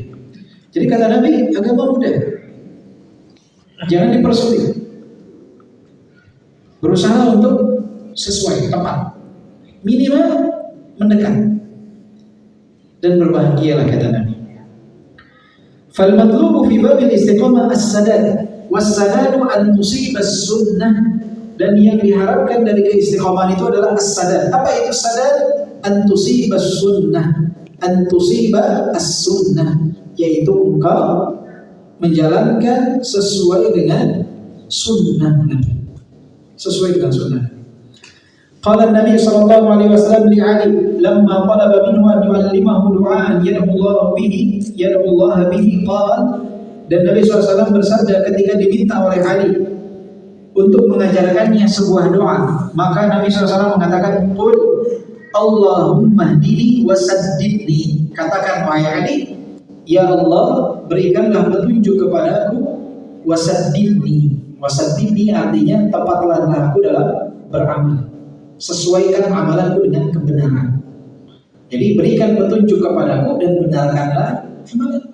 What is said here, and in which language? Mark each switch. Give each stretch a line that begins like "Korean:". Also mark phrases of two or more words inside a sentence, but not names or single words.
Indonesian: Jadi kata Nabi, agama mudah, jangan dipersulit. Berusaha untuk sesuai, tepat, minimal mendekat dan berbahagialah, kata Nabi.
Arabic: فالمطلوب في باب الاستقامة السداد والسداد أن تصيب السنة,
Indonesian: dan yang diharapkan dari keistiqomahan itu adalah
Arabic: as-sadad.
Indonesian: Apa itu sadad?
Arabic: أن تصيب السنة، أن تصيب السنة,
Indonesian: yaitu engkau menjalankan sesuai dengan sunnah Nabi, sesuai dengan sunnah.
Arabic: قال النبي صلى الله عليه وسلم لعلي لما طلب منه أن يعلمه دعاء يدعو الله به قال,
Indonesian: dan Nabi SAW bersabda ketika diminta oleh Ali untuk mengajarkannya sebuah doa, maka Nabi SAW mengatakan,
Arabic: قل اللهم اهدني وسددني,
Indonesian: katakan wahai Ali, ya Allah berikanlah petunjuk kepadaku, wasaddidni. Wasaddidni artinya tepatlah aku dalam beramal, sesuaikan amalanku dengan kebenaran. Jadi berikan petunjuk kepadaku dan benarkanlah amalanku.